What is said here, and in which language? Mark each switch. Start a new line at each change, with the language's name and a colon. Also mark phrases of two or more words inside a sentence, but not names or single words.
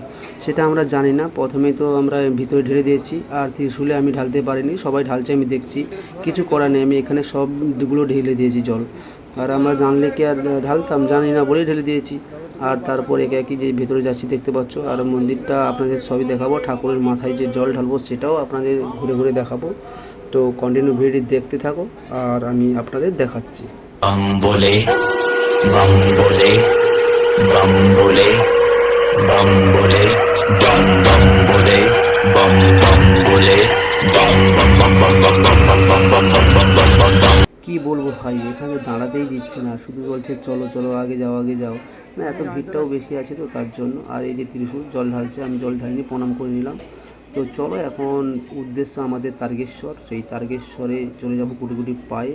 Bangla: সেটা আমরা জানি না, প্রথমেই তো আমরা ভিতরে ঢেলে দিয়েছি, আর ত্রিশূলে আমি ঢালতে পারিনি, সবাই ঢালছে আমি দেখছি, কিছু করার নেই, আমি এখানে সবগুলো ঢেলে দিয়েছি জল। আর আমরা জানলে কি আর ঢালতাম, জানি না বলেই ঢেলে দিয়েছি। আর তারপর একে একই যে ভেতরে যাচ্ছি দেখতে পাচ্ছ। আর মন্দিরটা আপনাদের সবই দেখাবো, ঠাকুরের মাথায় যে জল ঢালবো সেটাও আপনাদের ঘুরে ঘুরে দেখাবো। তো
English: continue video
Bangla: দেখতে থাকো, আর আমি আপনাদের দেখাচ্ছি।
Hindi: बम बोले बम बोले बम बोले बम बोले बम बम बोले बम बम बोले बम बम बम बम बम बम बम बम बम बम बम बम बम।
Bangla: কি বলবো ভাই, এখানে দাঁড়াতেই দিচ্ছে না, শুধু বলছে চলো চলো আগে যাও আগে যাও। না, এত ভিড়টাও বেশি আছে তো তার জন্য। আর এই যে ত্রিশূল জল ঢালছে, আমি জল ঢালিনি, প্রণাম করে নিলাম। তো চলো এখন উদ্দেশ্য আমাদের তারকেশ্বর, সেই তারকেশ্বরে চলে যাবো গুটি গুটি পায়ে।